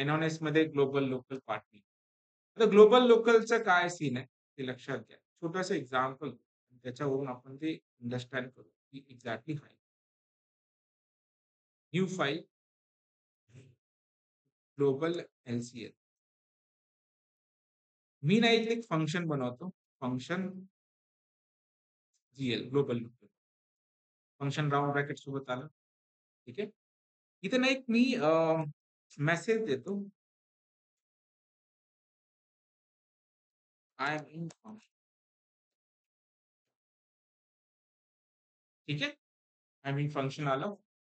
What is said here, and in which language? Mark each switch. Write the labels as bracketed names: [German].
[Marathi] एनॉनिस मध्ये global local part नाही. आता ग्लोबल लोकलचं काय सीन आहे ते लक्षात घ्या. छोटंसं एक्झाम्पल त्याच्यावरून आपण ते अंडरस्टँड करू की एक्झॅक्टली काय. [English] New file global LCL. [Marathi] मी ना इथे एक फंक्शन बनवतो. Function GL global local. Function round bracket सोबत आलं. ठीक आहे. इथे ना एक मी मेसेज देतो. [English] I am in function. [Marathi] ठीक आहे. [English] I mean [Marathi] फंक्शन आलं.